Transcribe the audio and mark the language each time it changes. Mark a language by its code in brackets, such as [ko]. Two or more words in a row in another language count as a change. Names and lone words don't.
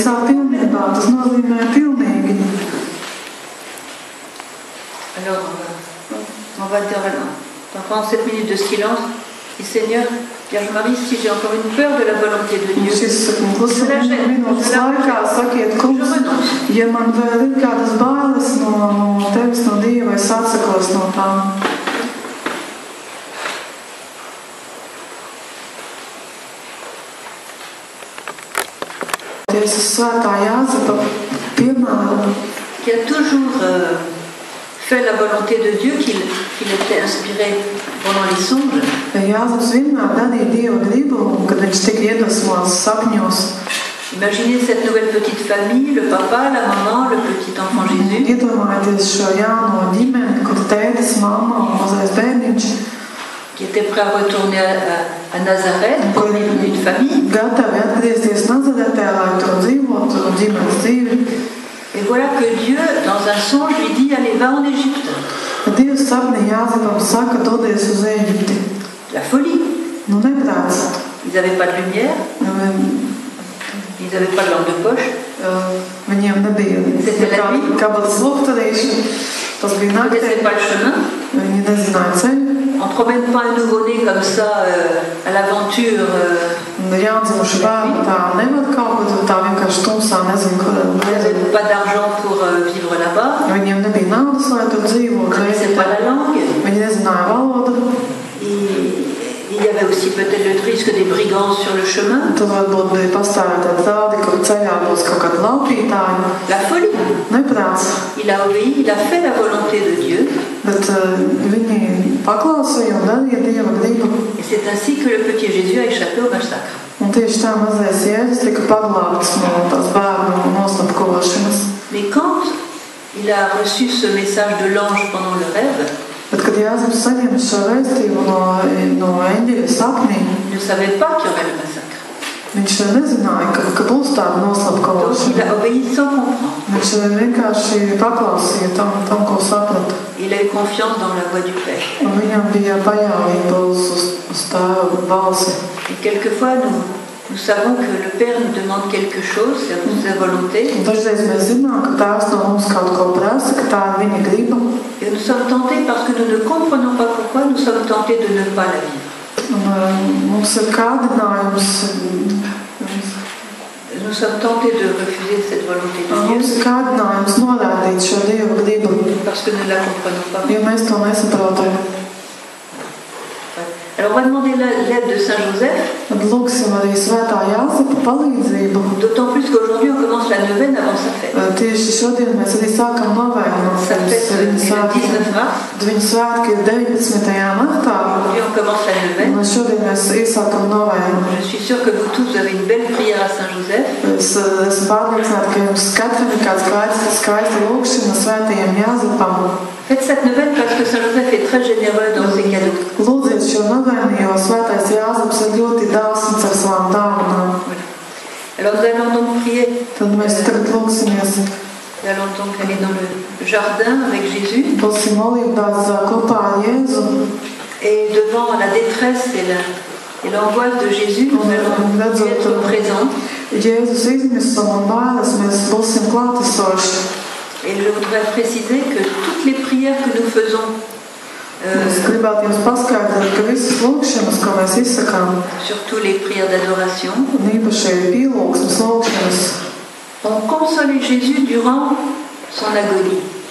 [fr] Alors, on va dire, pendant cette minute de silence, et Seigneur, Vierge Marie, si j'ai encore une peur de la volonté de Dieu, je la gêne, je renonce. [lv] Ja man vēl ir kādas bailes no tevis, no Dieva, es atsakos no tām. Tiesas svētā Jāzepa piemēram, [fr] qui a toujours fait la volonté de Dieu, qu'il était inspiré pendant les songes. [lv] Jāzeps vienmēr darīja Dieva gribu, un kad viņš tika iedvesmots sapņos. [fr] Imaginez cette nouvelle petite famille, le papa, la maman, le petit enfant Jésus. [lv] Iedomājieties šo jauno ģimeni, kur tētis, mamma un mazais bērniņš, [fr] qui était prêt à retourner à Nazareth pour vivre une famille. [lv] Gatavi atgriezties Nazaretē, lai tur dzīvotu ģimenes dzīvi. [fr] Et voilà que Dieu, dans un songe, lui dit, allez, va en Égypte. [lv] sapnī Jāzepam saka, dodies uz Ēģipti. [fr] La folie. [lv] Nu, neprāts. [fr] Ils n'avaient pas de lumière. Ils n'avaient pas de lampe de poche. [lv] Viņiem nebija kabatas lukturīši. Tas bija naktī. [fr] Ils ne connaissaient pas le chemin. [lv] Viņi nezināja ceļu. [fr] On ne promène pas un nouveau-né comme ça à l'aventure. [lv] Jādzimuši bērni tā nevar kaut kur tā vienkārši tumsā, nezinu, kur. [fr] Ils n'avaient pas d'argent pour vivre là-bas. [lv] Viņiem nebija naudas, lai tur dzīvot. [fr] Ils ne connaissaient pas la langue. [lv] Viņi nezināja valodu. [fr] Il y avait aussi peut-être le risque des brigands sur le chemin. [lv] Tur varbūt bija pastāvētāji draudi, kur ceļā būs kaut kādi laupītāji. [fr] La folie. [lv] Neprāts. [fr] Il a obéi, il a fait la volonté de Dieu. [lv] Bet viņi paklausīja un darīja Dieva gribu. [fr] Et c'est ainsi que le petit Jésus a échappé au massacre. [lv] Un tieši tā mazais Jēzus tika paglābts no tās bērnu noslapkošanas. [fr] Mais quand il a reçu ce message de l'ange pendant le rêve, [lv] bet, kad Jāzeps saņem šo vēstījumu no eņģeļa sapnī, [fr] il ne savait pas qu'il y aurait le massacre. [lv] Viņš nezināja, ka būs tāda noslapkošana. [fr] Donc il a obéi sans comprendre. [lv] Viņš vienkārši paklausīja tam, ko saprata. [fr] Il a eu confiance dans la voix du Père. [lv] Un viņam bija paļāvība uz Tēva balsi. [fr] Et quelquefois nous savons que le Père nous demande quelque chose, c'est sa volonté. [lv] Un dažreiz mēs zinām, ka Tēvs no mums kaut ko prasa, ka tā ir viņa griba. [fr] Et nous sommes tentés parce que nous ne comprenons pas pourquoi, nous sommes tentés de ne pas la vivre. [lv] Mums ir kārdinājums. [fr] Nous sommes tentés de refuser cette volonté de Dieu. [lv] Mums ir kārdinājums norādīt šo Dieva gribu. [fr] Parce que nous ne la comprenons pas. [lv] Jo mēs to nesaprotam. [fr] Alors on va demander l'aide de Saint Joseph. [lv] Tad lūksim arī Svētā Jāzepa palīdzību. [fr] D'autant plus qu'aujourd'hui on commence la neuvaine avant sa fête. [lv] Tieši šodien mēs arī sākam novēlu. [fr] Sa fête est le 19 mars. [lv] Viņa svētki ir 19. martā. [fr] Aujourd'hui on commence la neuvaine. [lv] Un šodien mēs iesākam novēlu. [fr] Je suis sûre que vous tous avez une belle prière à Saint Joseph. [lv] Es esmu pārliecināta, ka jums katram ir kāds skaista lūkšana Svētajam Jāzepam. [fr] Faites cette neuvaine parce que Saint Joseph est très généreux dans ses cadeaux. [lv] Lūdziet šo novēlu, jo Svētais Jāzeps ir ļoti dāsns ar savām dāvanām. [fr] Alors nous allons donc prier. [lv] Tad mēs tagad lūksimies. [fr] Nous allons donc aller dans le jardin avec Jésus. [lv] Būsim olīvdārzā kopā ar Jēzu. [fr] Et devant la détresse et l'angoisse de Jésus, nous allons être présents. [lv] Jēzus izmisuma un bailes mēs būsim klātesoši. [fr] Et je voudrais préciser que toutes les prières que nous faisons surtout les prières d'adoration ont consolé Jésus durant son agonie.